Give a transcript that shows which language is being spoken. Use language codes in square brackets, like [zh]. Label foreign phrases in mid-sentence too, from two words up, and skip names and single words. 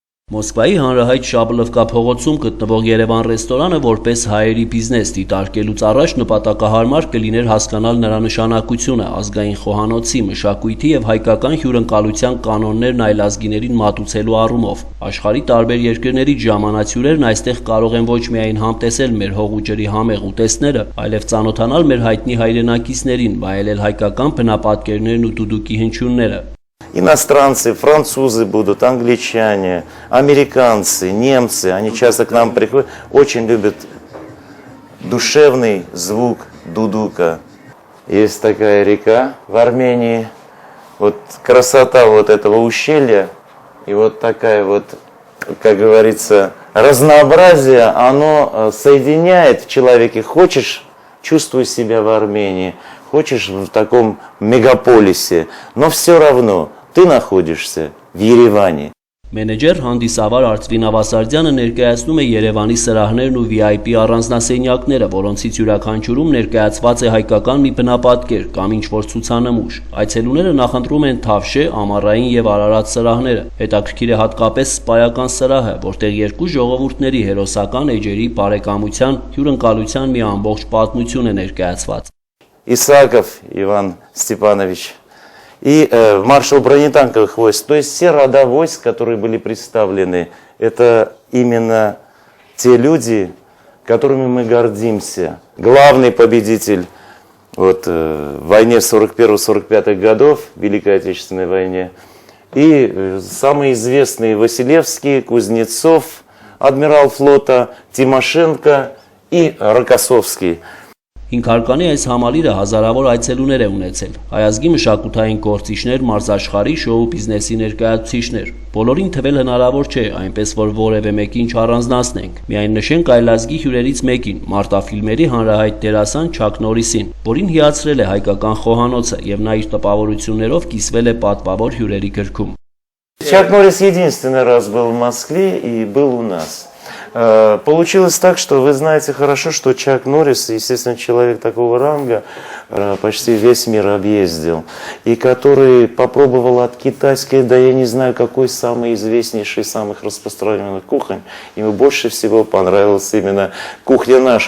[hy] Մոսկվայի հանրահայտ Շաբլովկա փողոցում գտնվող Երևան ռեստորանը որպես հայերի բիզնես դիտարկելուց առաջ նպատակահարմար կլիներ հասկանալ նրա նշանակությունը, ազգային խոհանոցի, մշակույթի և հայկական հյուրընկալության կանոններն այլազգիներին մատուցելու առումով։ Աշխարհի տարբեր երկրներից ժամանած հյուրերն այստեղ կարող են ոչ միայն համտեսել մեր հող ու ջրի համեղ ուտեստները, այլև ծանոթանալ մեր հայտնի հայրենակիցներին, վայելել հայկական բնապատկերներն ու դուդուկի հնչյունները։ [ru] Иностранцы, французы будут, англичане, американцы, немцы, они часто к нам приходят, очень любят душевный звук дудука. Есть такая река в Армении, вот красота вот этого ущелья и вот такая вот, как говорится, разнообразие, оно соединяет в человеке. Хочешь, чувствуй себя в Армении, хочешь в таком мегаполисе, но все равно ты находишься в Երևանի։ [hy] Մենեջեր հանդիսավար Արծվին Ավասարդյանը ներկայացնում է Երևանի սրահներն ու VIP առանձնասենյակները, որոնցից յուրաքանչյուրում ներկայացված է հայկական մի բնապատկեր կամ ինչ-որ ցուցանմուշ։ Այցելուները նախընտրում են Թավշե, Ամառային և Արարատ սրահները։ Հետաքրքիր է հատկապես սպայական սրահը, որտեղ երկու ժողովուրդների հերոսական էջերի բարեկամության, հյուրընկալության մի ամբողջ պատմություն է ներկայացված։ [ru] Исаков Иван Степанович и маршал бронетанковых войск, то есть все рода войск, которые были представлены, это именно те люди, которыми мы гордимся. Главный победитель вот, в войне 41-45 годов, Великой Отечественной войне, и самые известные Василевский, Кузнецов, адмирал флота, Тимошенко и Рокоссовский. [hy] Հինգհարկանի այս համալիրը հազարավոր այցելուներ է ունեցել։ Հայազգի մշակութային գործիչներ, մարզաշխարհի, շոու բիզնեսի ներկայացուցիչներ։ Բոլորին թվել հնարավոր չէ, այնպես որ որևէ մեկին չառանձնացնենք։ Միայն նշենք այլազգի հյուրերից մեկին, մարտաֆիլմերի հանրահայտ դերասան Չակ Նորիսին, որին հիացրել է հայկական խոհանոցը, եւ նա իր տպավորություններով կիսվել է պատվավոր հյուրերի գրքում։ [ru] Чак Норрис единственный раз был в Москве и был у нас. Получилось так, что вы знаете хорошо, что Чак Норрис, естественно, человек такого ранга, почти весь мир объездил, и который попробовал от китайской, да я не знаю, какой самый известнейший, самых распространенных кухонь, ему больше всего понравилась именно кухня наша.